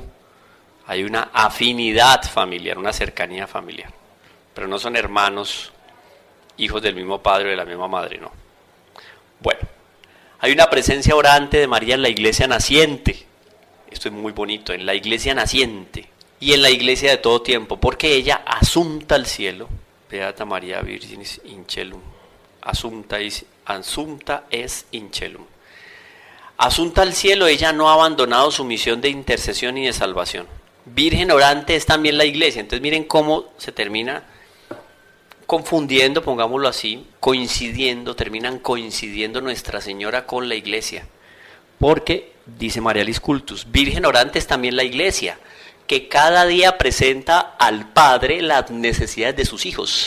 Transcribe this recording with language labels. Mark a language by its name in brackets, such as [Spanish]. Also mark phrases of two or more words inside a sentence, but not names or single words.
[Spanish] Hay una afinidad familiar, una cercanía familiar, pero no son hermanos, hijos del mismo padre o de la misma madre, no. Bueno, hay una presencia orante de María en la iglesia naciente. Esto es muy bonito, en la iglesia naciente y en la iglesia de todo tiempo, porque ella asunta al cielo, [Latin] Beata María Virginis Incelum, asunta es Incelum. [Spanish] Asunta al cielo, ella no ha abandonado su misión de intercesión y de salvación. Virgen orante es también la iglesia. Entonces miren cómo se termina confundiendo, pongámoslo así, terminan coincidiendo Nuestra Señora con la iglesia. Porque, dice Marialis Cultus, Virgen orante es también la iglesia, que cada día presenta al Padre las necesidades de sus hijos.